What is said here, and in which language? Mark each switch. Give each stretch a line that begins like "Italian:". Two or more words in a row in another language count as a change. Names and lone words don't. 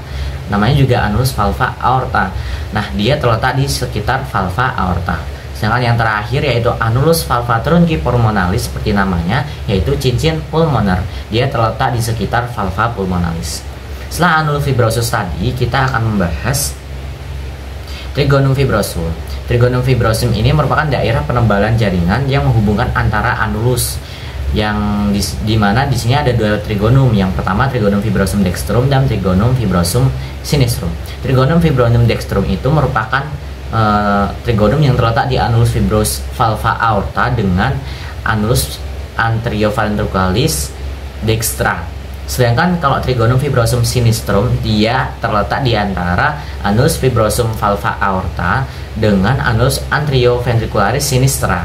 Indonesian: Namanya juga
Latin: annulus valva aorta.
Indonesian: Nah, dia terletak di sekitar
Latin: valva aorta.
Indonesian: Sedangkan yang terakhir yaitu
Latin: annulus valva truncipulmonalis
Indonesian: seperti namanya, yaitu cincin pulmoner. Dia terletak di sekitar
Latin: valva pulmonalis.
Indonesian: Setelah
Latin: annulus fibrosus
Indonesian: tadi, kita akan membahas
Latin: trigonum fibrosum. Trigonum fibrosum
Indonesian: ini merupakan daerah penebalan jaringan yang menghubungkan antara annulus, yang dimana di sini ada dua trigonum. Yang pertama
Latin: trigonum fibrosum dextrum
Indonesian: dan
Latin: trigonum fibrosum sinistrum. Trigonum fibrosum dextrum
Indonesian: itu merupakan trigonum yang terletak di
Latin: annulus fibros valva aorta
Indonesian: dengan
Latin: annulus anterioventriculis dextra.
Indonesian: Sedangkan kalau
Latin: trigonum fibrosum sinistrum,
Indonesian: dia terletak di antara
Latin: annulus fibrosum valva aorta
Indonesian: dengan
Latin: annulus anterioventricularis sinistra.